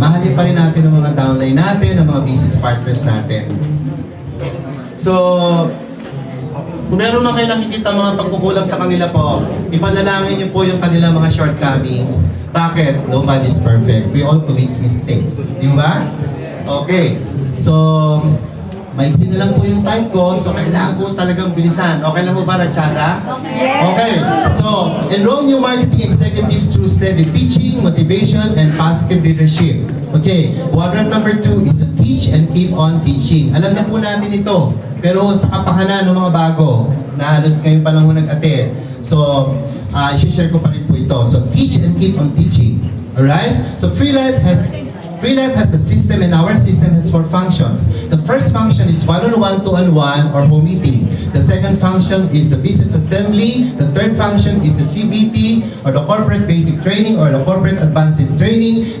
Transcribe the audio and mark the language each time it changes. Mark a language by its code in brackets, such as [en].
[tl] Mahalin pa rin natin ang mga downline natin, ang mga business partners natin. So, kung meron man kayo nakikita mga pagkukulang sa kanila po, ipanalangin niyo po yung kanilang mga shortcomings. Bakit? [en] Nobody's perfect. We all commit mistakes. [tl] Di ba? Okay. So, maiksi na lang po yung time ko, so kailangan ko talagang bilisan. Okay lang mo ba, Rachada? Okay. [en] So, enroll new marketing executives through steady teaching, motivation, and positive leadership. Okay. Quadrant number 2 is to teach and keep on teaching. [tl] Alam na po natin ito. Pero sa kapahanan ng mga bago, na halos ngayon pa lang ho nag-attend. So, i-share ko pa rin po ito. [en] So, teach and keep on teaching. Alright? So, Free Life has a system, and our system has 4 functions. The first function is one-on-one, two-on-one, or home meeting. The second function is the business assembly. The third function is the CBT, or the corporate basic training, or the corporate advanced training.